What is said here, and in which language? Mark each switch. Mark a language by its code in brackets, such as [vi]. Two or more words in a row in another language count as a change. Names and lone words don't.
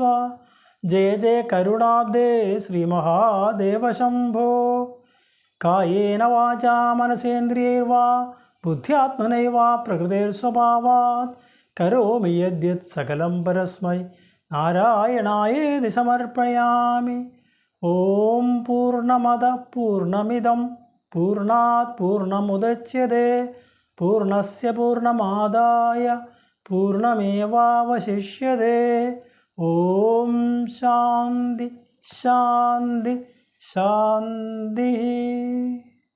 [sa] जय जय करुणाब्धे श्रीमहादेवशम्भो. कायेन वाचा मनसेन्द्रियैर्वा बुद्ध्यात्मनैवा प्रकृतेर्स्वभावात् करोमि यद्यत् सकलं परस्मै नारायणायेति समर्पयामि. ॐ पूर्णमद पूर्णमिदं पूर्णात् पूर्णमुदच्यते पूर्णस्य पूर्णमादाय पूर्णमेवावशिष्यते. ॐ शान्ति शान्ति शान्ति.